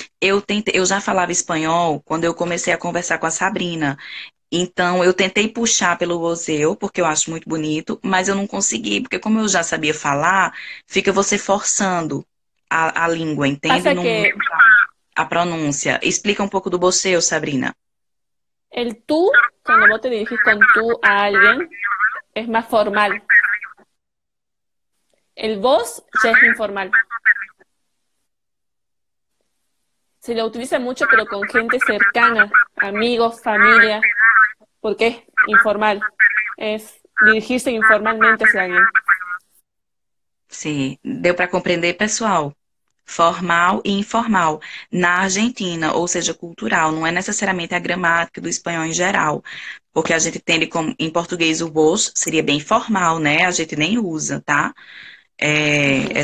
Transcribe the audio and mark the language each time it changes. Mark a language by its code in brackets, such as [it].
[pt] Eu já falava espanhol quando eu comecei a conversar com a Sabrina. Então, eu tentei puxar pelo voseu, porque eu acho muito bonito, mas eu não consegui, porque como eu já sabia falar, fica você forçando a língua, entende? [es] Pasa [pt] Não, [es] que [pt] a pronúncia. Explica um pouco do voseu, Sabrina. [es] el tú, cuando vos te dirigís con tú a alguien, es más formal. El vos ya es informal. Se lo utiliza mucho, pero con gente cercana, amigos, familia, porque es informal. Es dirigirse informalmente hacia alguien. [pt] Sim, deu para compreender, pessoal? Formal e informal. Na Argentina, ou seja, cultural, não é necessariamente a gramática do espanhol em geral. Porque a gente entende como, em português, o vos seria bem formal, né? A gente nem usa, tá? É